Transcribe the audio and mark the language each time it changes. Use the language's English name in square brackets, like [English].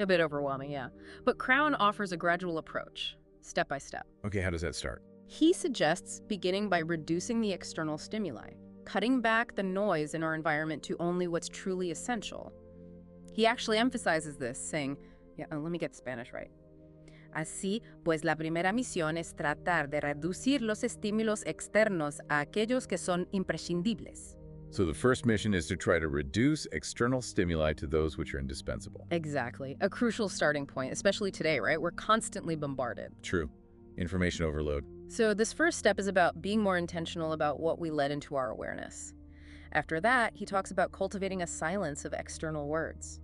[English] A bit overwhelming, yeah. But Crown offers a gradual approach, step by step. Okay, how does that start? He suggests beginning by reducing the external stimuli, cutting back the noise in our environment to only what's truly essential. He actually emphasizes this, saying, let me get Spanish right. [Spanish] Así, pues la primera misión es tratar de reducir los estímulos externos a aquellos que son imprescindibles. [English] So the first mission is to try to reduce external stimuli to those which are indispensable. Exactly. A crucial starting point, especially today, right? We're constantly bombarded. True. Information overload. So this first step is about being more intentional about what we let into our awareness. After that, he talks about cultivating a silence of external words.